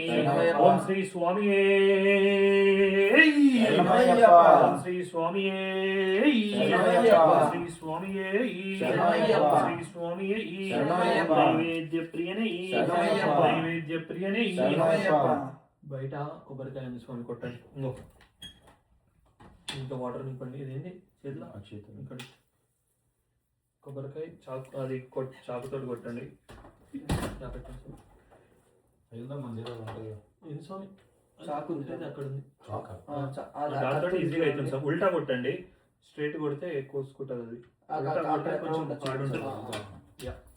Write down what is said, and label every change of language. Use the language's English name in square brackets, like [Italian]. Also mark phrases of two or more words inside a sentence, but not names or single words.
[Malayalam] शरणमయ్యప్ప ഓം ശ്രീ സ്വാമിയേ शरणमయ్యప్ప ഓം ശ്രീ സ്വാമിയേ शरणमయ్యప్ప ഓം ശ്രീ സ്വാമിയേ शरणमయ్యప్ప ശ്രീ സ്വാമിയേ शरणमయ్యప్ప നൈവേദ്യ പ്രിയനേ शरणमయ్యప్ప നൈവേദ്യ പ്രിയനേ शरणमయ్యప్ప [Telugu] బయట కొబ్బరికాయ తీసుకొని కొట్టండి ఇంకో ఇంత వాటర్ నింపండి ఇదేంటి చేతిలో ఇక్కడ కొబ్బరికాయ చాకు అది చాకుతో కొట్టండి ఇలా పెట్టండి ఇది స్వామి చాకు ఉంటుంది అక్కడ ఉంది దాంతో ఈజీగా అవుతుంది సార్ ఉల్టా కొట్టండి స్ట్రైట్ కొడితే కోసుకుంటుంది అది ఉల్టా కొడితే కొంచెం హార్డ్ ఉంటుంది యా